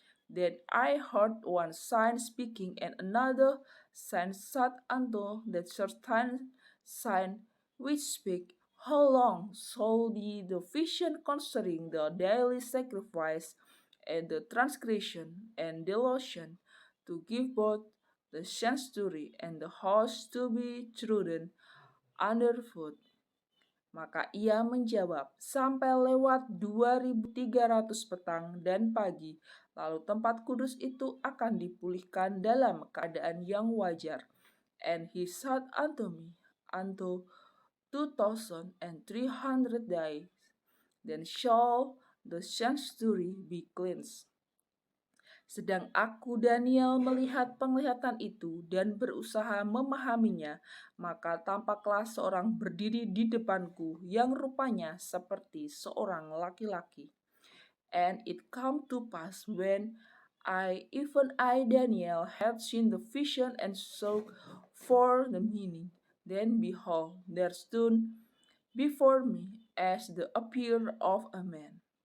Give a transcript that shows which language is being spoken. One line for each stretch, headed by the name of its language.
English: Then I heard one sign speaking, and another sign said unto that certain sign which spake, how long shall be the vision concerning the daily sacrifice and the transgression and delusion, to give both the sanctuary and the house to be trodden underfoot?
Indonesian: Maka ia menjawab, sampai lewat 2300 petang dan pagi, lalu tempat kudus itu akan dipulihkan dalam keadaan yang wajar.
English: And he said unto me, unto 2300 days, then shall the sanctuary be cleansed.
Indonesian: Sedang aku Daniel melihat penglihatan itu dan berusaha memahaminya, maka tampaklah seorang berdiri di depanku yang rupanya seperti seorang laki-laki.
English: And it come to pass when even I Daniel had seen the vision and sought for the meaning, then behold, there stood before me as the appear of a man.